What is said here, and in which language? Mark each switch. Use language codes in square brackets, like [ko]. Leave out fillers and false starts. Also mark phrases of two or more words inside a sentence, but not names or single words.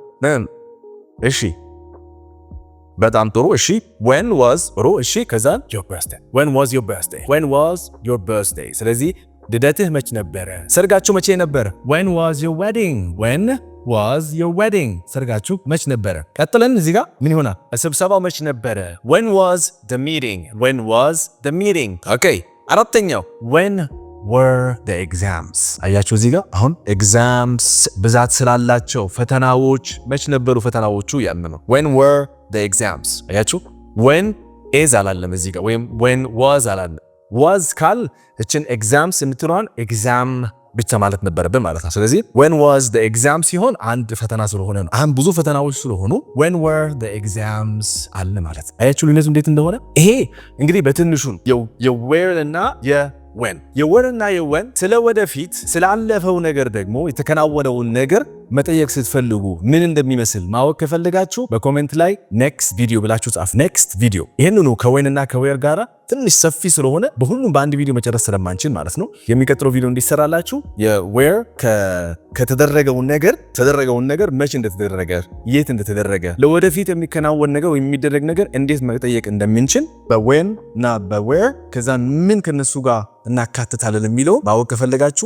[am] እሺ በጣም ጥሩ እሺ [en] when was [am] እሺ ከዛን [en] when was your birthday [am] ስለዚህ ልደትህ መች ነበረ ሰርጋችሁ መቼ ነበረ [en] when was your wedding [am] ሰርጋችሁ መች ነበረ ቀጥለን እዚህ ጋር ምን ይሆናል ስብሰባው መች ነበረ [en] when was the meeting [am] ኦኬ አራተኛው [en] when were the exams [am] አያችሁ እዚህ ጋር አሁን exams ብዛት ስላላቸው ፈተናዎች መች ነበሩ ፈተናዎቹ ያምን ነው [en] when were the exams [am] አያችሁ [en] when is [am] አላለም እዚህ ጋር ወይም [en] when was [am] አላለም was ካል እችን ኤግዛምስ የምትለዋን ኤግዛም ብቻ ማለት ነበረብን ማለት ነው። ስለዚህ [en] when was the exam [am] ሲሆን አንድ ፈተና ስለሆነ ነው። አሁን ብዙ ፈተናዎች ስለሆኑ [en] when were the exams [am] አለ ማለት ነው። አያችሁ ልዩነቱ እንዴት እንደሆነ። ይሄ እንግዲህ በትንሹ የwhere እና when የwhere እና የwhen ስለ ወደፊት ስላለፈው ነገር ደግሞ የተከናወነውን ነገር መጠየቅ ስትፈልጉ ምን እንደሚመስል ማወቅ ከፈልጋችሁ በኮሜንት ላይ [en] next video [am] ብላችሁ ጻፉ። [en] next video [am] ይሄንኑ ከwhen እና ከwhere ጋራ ትንሽ ሰፊ ስለሆነ በሁሉም በአንድ ቪዲዮ መጨረስ ስለማንችል ማለት ነው የሚቀጥለው ቪዲዮ እንዲሰራላችሁ የwhere ከተደረገውን ነገር መቼ እንደተደረገ የት እንደተደረገ ለወደፊት የሚከናወን ነገር ወይም የሚደረግ ነገር እንዴት መጠየቅ እንደምንችል በwhen እና በwhere ከዛ ምን ከነሱ ጋር እናካትታለን የሚለው ማወቅ ከፈለጋችሁ